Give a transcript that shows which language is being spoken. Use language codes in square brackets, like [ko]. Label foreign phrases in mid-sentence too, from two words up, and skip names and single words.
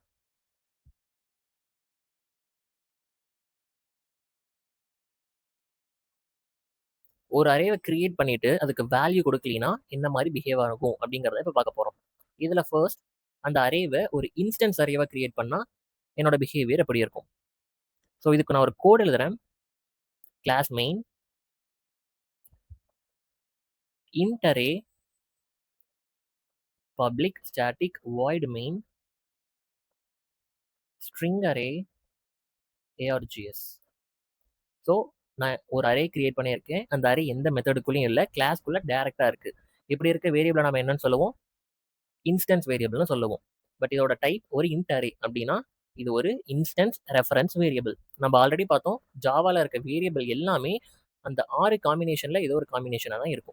[ta] ஒரு [en] arrayவை create [ta] பண்ணிட்டு அதுக்கு வேல்யூ கொடுக்கலினா என்ன மாதிரி பிஹேவ் ஆகும் அப்படிங்கிறத இப்போ பார்க்க போகிறோம். இதில் ஃபர்ஸ்ட், அந்த அரேவை ஒரு [en] instance arrayவை create [ta] பண்ணால் என்னோட பிஹேவியர் எப்படி இருக்கும்? ஸோ இதுக்கு நான் ஒரு கோட் எழுதுறேன். [en] class main int array public static void main string array args. [ta] ஸோ நான் ஒரு [en] array create [ta] பண்ணியிருக்கேன். அந்த அரே எந்த மெத்தடுக்குள்ளேயும் இல்லை, கிளாஸ்க்குள்ளே டேரெக்டாக இருக்குது. இப்படி இருக்க வேரியபிளை நம்ம என்னன்னு சொல்லுவோம்? [en] instance variableனு [ta] சொல்லுவோம். பட் இதோட டைப் ஒரு [en] int array. [ta] அப்படின்னா இது ஒரு [en] instance reference variable. [ta] நம்ம ஆல்ரெடி பார்த்தோம், ஜாவாவில் இருக்க வேரியபிள் எல்லாமே அந்த 6 காம்பினேஷனில் ஏதோ ஒரு காம்பினேஷனாக தான் இருக்கும்.